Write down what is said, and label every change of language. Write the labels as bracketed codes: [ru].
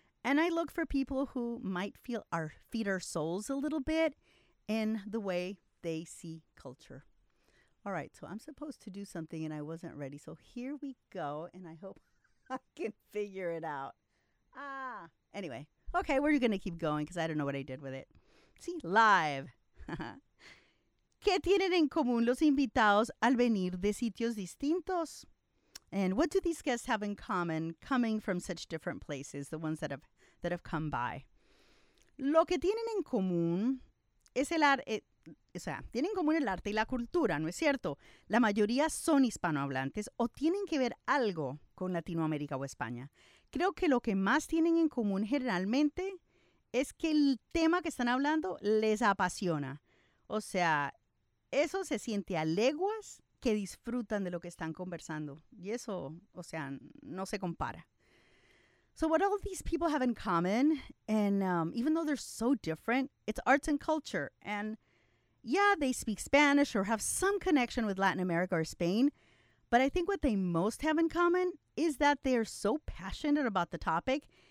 [en] And I look for people who might feed our souls a little bit in the way they see culture. All right, so I'm supposed to do something and I wasn't ready. So here we go, and I hope I can figure it out. Ah. Anyway. Okay, we're going to keep going because I don't know what I did with it. See, live. [es] ¿Qué tienen en común los invitados al venir de sitios distintos? [en] And what do these guests have in common coming from such different places, the ones that have come by? [es] Lo que tienen en común es el arte. O sea, tienen en común el arte y la cultura, ¿no es cierto? La mayoría son hispanohablantes o tienen que ver algo con Latinoamérica o España. Creo que lo que más tienen en común generalmente es que el tema que están hablando les apasiona. O sea, eso se siente a leguas que disfrutan de lo que están conversando. Y eso, o sea, no se compara. [en] So what all these people have in common, and even though they're so different, it's arts and culture. And yeah, they speak Spanish or have some connection with Latin America or Spain. But I think what they most have in common is that they are so passionate about the topic.